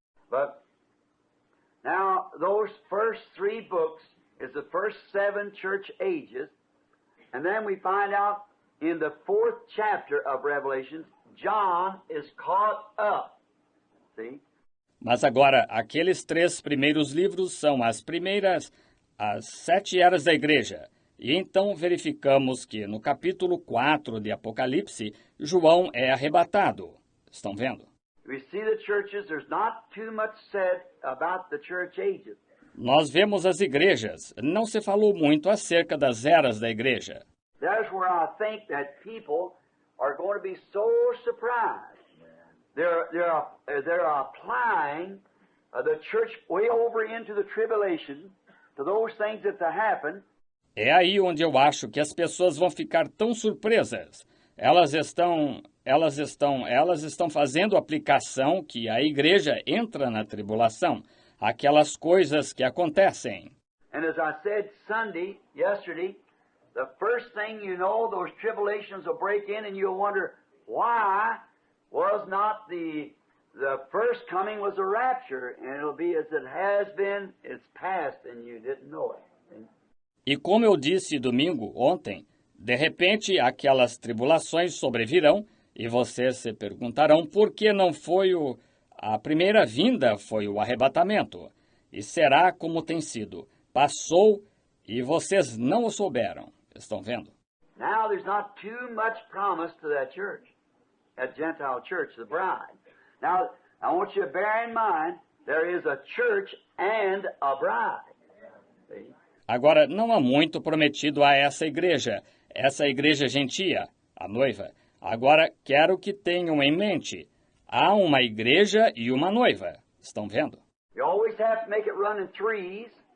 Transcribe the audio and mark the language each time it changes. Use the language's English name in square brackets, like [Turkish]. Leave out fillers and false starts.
[English] But now those first 3 books is the first 7 church ages, and then we find out in the 4th chapter of Revelations, John is caught up. See? [Portuguese] Mas agora, aqueles 3 primeiros livros são as 7 eras da igreja. E então verificamos que no capítulo 4 de Apocalipse, João é arrebatado. Estão vendo? [English] We see the churches, there's not too much said about the church ages. [Portuguese] Nós vemos as igrejas. Não se falou muito acerca das eras da igreja. [English] There's where I think that people are going to be so surprised. They're applying the church way over into the tribulation to those things that happen. [Portuguese] É aí onde eu acho que as pessoas vão ficar tão surpresas. Elas estão fazendo aplicação que a igreja entra na tribulação, aquelas coisas que acontecem. [English] And as I said yesterday, the first thing you know, those tribulations will break in and you'll wonder why was not the first coming was a rapture, and it'll be as it has been, it's past and you didn't know it. See? [Portuguese] E como eu disse domingo, ontem, de repente aquelas tribulações sobrevirão e vocês se perguntarão por que não foi a primeira vinda, foi o arrebatamento. E será como tem sido. Passou e vocês não o souberam. Estão vendo? [English] Now there's not too much promise to that church, that Gentile church, the bride. Now, I want you to bear in mind, there is a church and a bride. See? [Portuguese] Agora, não há muito prometido a essa igreja gentia, a noiva. Agora, quero que tenham em mente, há uma igreja e uma noiva. Estão vendo? [English] You always have to make it run in threes.